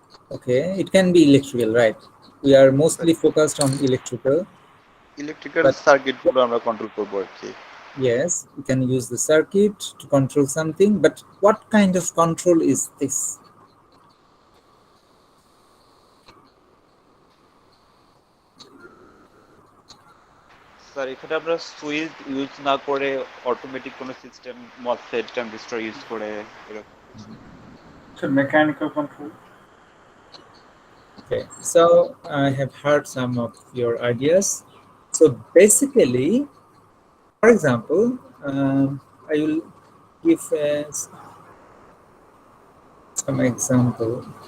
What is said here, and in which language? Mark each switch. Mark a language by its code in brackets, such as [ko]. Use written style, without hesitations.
[en] Okay, it can be electrical, right? We are mostly focused on electrical. [bn] Electrical circuit গুলো আমরা control করব আর কি. [en] Yes, you can use the circuit to control something, but what kind of control is this? [bn] Sir এখানে আমরা switch use না করে automatic কোন system MOSFET transistor use করে এরকম [en] mechanical control. Okay, so I have heard some of your ideas. So basically, for example, I will give some example.